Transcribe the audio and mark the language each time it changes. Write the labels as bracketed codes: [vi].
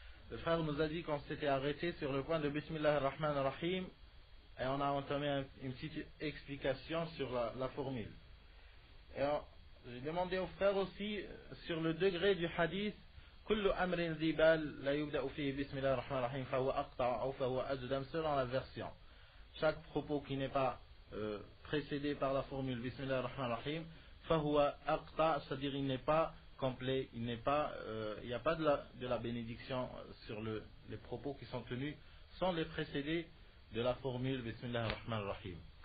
[fr] Le frère nous a dit qu'on s'était arrêté sur le point de Bismillah ar-Rahman ar-Rahim et on a entamé une petite explication sur la formule. Et j'ai demandé au frère aussi sur le degré du hadith [ar] كل أمر ذي بال لا يبدأ فيه بسم الله الرحمن الرحيم فهو أقطع أو فهو أجدم [fr] selon la version. Chaque propos qui n'est pas précédé par la formule Bismillah ar-Rahman ar-Rahim [ar] فهو أقطع, [fr] c'est-à-dire il n'est pas complet, il n'y a pas de la bénédiction sur les propos qui sont tenus sans les précéder de la formule Bismillah ar-Rahman ar-Rahim.